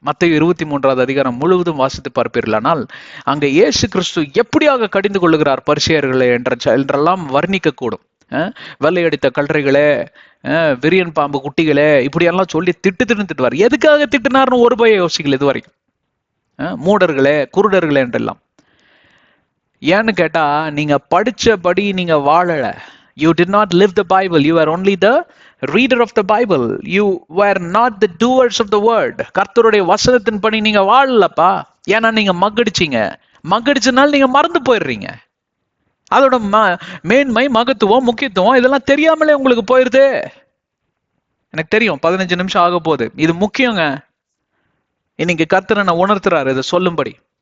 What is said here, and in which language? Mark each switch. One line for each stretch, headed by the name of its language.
Tamil: மத்தேயு 23 முழுவதும் வாசித்து பார்ப்பீர்களானால் அங்க இயேசு கிறிஸ்து எப்படியாக கடிந்து கொள்ளுகிறார் பரிசேயர்களே என்றெல்லாம் வர்ணிக்க கூடும். வெள்ளையடித்த கல்றைகளே, விரியன் பாம்பு குட்டிகளே, இப்படியெல்லாம் சொல்லி திட்டுவார். எதுக்காக திட்டுனார்னு ஒரு பய யோசிக்கல இது வரைக்கும். மூடர்களே, குருடர்களே என்றெல்லாம். ஏன்னு கேட்டா நீங்க படிச்சபடி நீங்க வாழல.
English: You did not live the Bible. You are only the reader of the Bible. You were not the doers of the word.
Tamil: கர்த்தருடைய வசனத்தின் படி நீங்க வாழலப்பா. ஏன்னா நீங்க மக்கடிச்சனால நீங்க மறந்து போயிடுறீங்க. அதோட மேன்மை, மகத்துவம், முக்கியத்துவம் இதெல்லாம் தெரியாமலே உங்களுக்கு போயிருது. எனக்கு தெரியும் 15 நிமிஷம் ஆக போகுது. இது முக்கியங்க. இன்னைக்கு கர்த்தர் என்ன உணர்த்துறாரு இதை சொல்லும்படி.